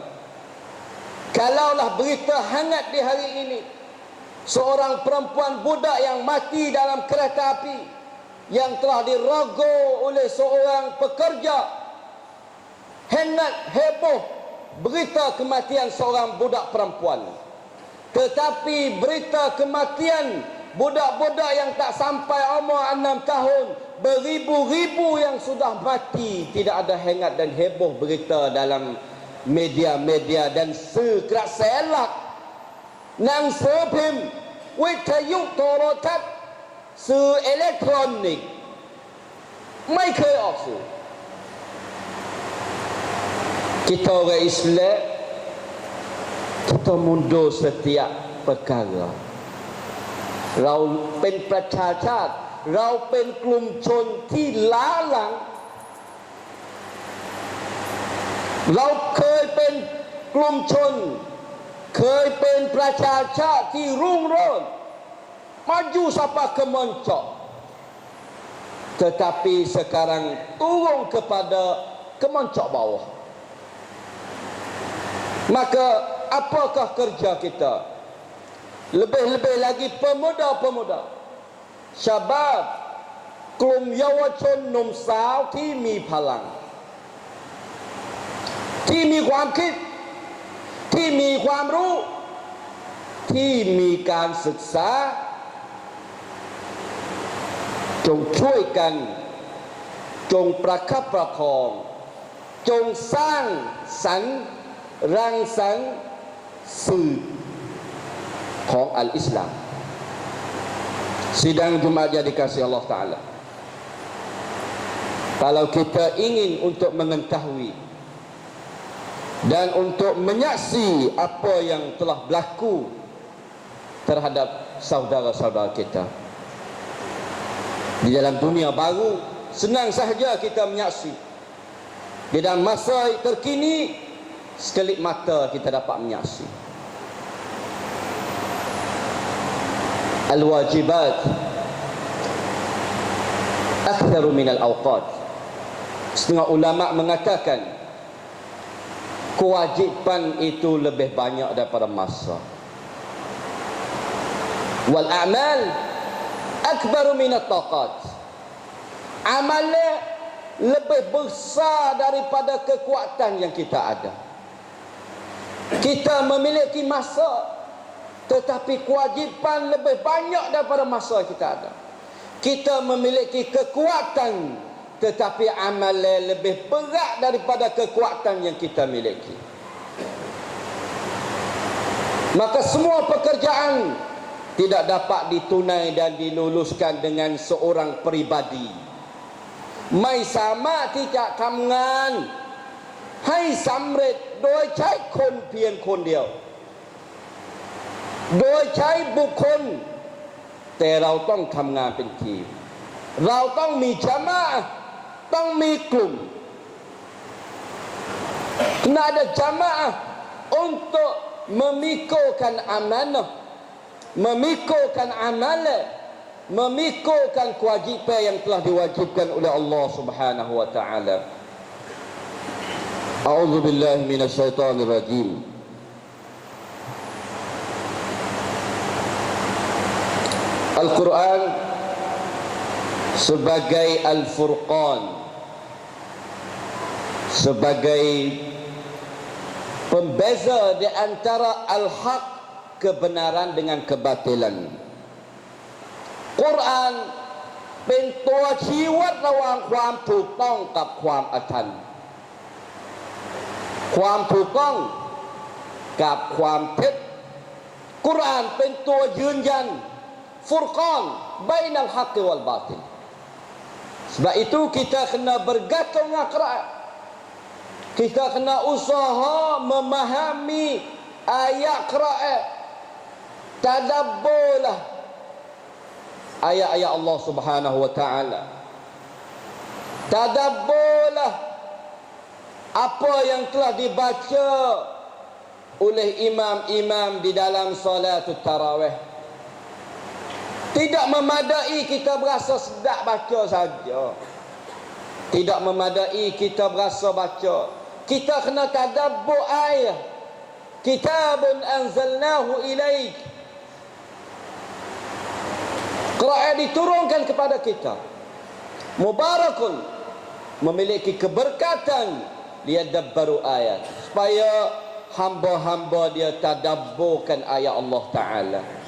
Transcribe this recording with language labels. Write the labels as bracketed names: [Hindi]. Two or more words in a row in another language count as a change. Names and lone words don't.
[Malay] Kalaulah berita hangat di hari ini, seorang perempuan budak yang mati dalam kereta api, yang telah dirogoh oleh seorang pekerja, hangat heboh berita kematian seorang budak perempuan. Tetapi berita kematian budak-budak yang tak sampai umur 6 tahun, beribu-ribu yang sudah mati, tidak ada hangat dan heboh berita dalam media-media dan [Thai] สื่อกระแสหลักหนังสือพิมพ์วิทยุโทรทัศน์สื่ออิเล็กทรอนิกส์ไม่เคยออกสื่อ [Malay] kita orang Islam, kita mundur setiap perkara. [Thai] เราเป็นประชาชาติ เราเป็นกลุ่มชนที่ล้าหลัง เราเคยเป็นกลุ่มชน เคยเป็นประชาชาติที่รุ่งโรจน์ [Malay] maju sampai ke moncok, tetapi sekarang turun kepada kemoncok bawah. Maka apakah kerja kita? Lebih-lebih lagi pemuda-pemuda, syabab, [Thai] กลุ่มเยาวชนหนุ่มสาวที่มีพลัง ที่มีความคิด ที่มีความรู้ ที่มีการศึกษา จงช่วยกัน จงประคับประคอง จงสร้างสรรค์รังสรรค์สื่อของอัลอิสลาม [Malay] sidang Jumaat yang dikasihi [Arabic] الله تعالى, [Malay] kalau kita ingin untuk mengetahui dan untuk menyaksi apa yang telah berlaku terhadap saudara-saudara kita di dalam dunia baru, senang sahaja kita menyaksi. Di dalam masa terkini, sekelip mata kita dapat menyaksi. [Arabic] الواجبات أكثر من الأوقات. [Malay] Setengah ulama mengatakan kewajipan itu lebih banyak daripada masa. [Arabic] والأعمال أكبر من الطاقات. [Malay] Amalan lebih besar daripada kekuatan yang kita ada. Kita memiliki masa, tetapi kewajipan lebih banyak daripada masa kita ada. Kita memiliki kekuatan, tetapi amalan lebih berat daripada kekuatan yang kita miliki. Maka semua pekerjaan tidak dapat ditunai dan diluluskan dengan seorang peribadi. [Thai] ไม่สามารถที่จะทำงานให้สำเร็จโดยใช้คนเพียงคนเดียว โดยใช้บุคคล แต่เราต้องทำงานเป็นทีม เราต้องมีจามะห์ต้องมีกลุ่ม [Malay] kena ada jamaah untuk memikulkan amanah, memikulkan amalan, memikulkan kewajipan yang telah diwajibkan oleh [Arabic] الله سبحانه وتعالى. أعوذ بالله من الشيطان الرجيم. [Malay] Al-Quran sebagai Al-Furqan, sebagai pembeza di antara al-haq, kebenaran dengan kebatilan. [Thai] Quran เป็นตัวชี้วัดระหว่างความถูกต้องกับความอธรรม ความถูกต้องกับความเท็จกุรอานเป็นตัวยืนยันฟุรกาน [Arabic] بين الحق والباطل. [Malay] Sebab itu kita kena bergantung dengan Quran. Kita kena usaha memahami ayat Quran. Tadabburlah ayat-ayat [Arabic] الله سبحانه وتعالى. [Malay] Tadabburlah apa yang telah dibaca oleh imam-imam di dalam [Arabic] صلاة التراويح. [Malay] Tidak memadai kita berasa sedap baca saja. Tidak memadai kita berasa baca. Kita kena tadabbur ayat. [Arabic] كتاب أنزلناه إليك. [Malay] Quran diturunkan kepada kita. Mubarakun, memiliki keberkatan, [Arabic] ليدبروا آيات, [Malay] supaya hamba-hamba dia tadabburkan ayat [Arabic] الله تعالى.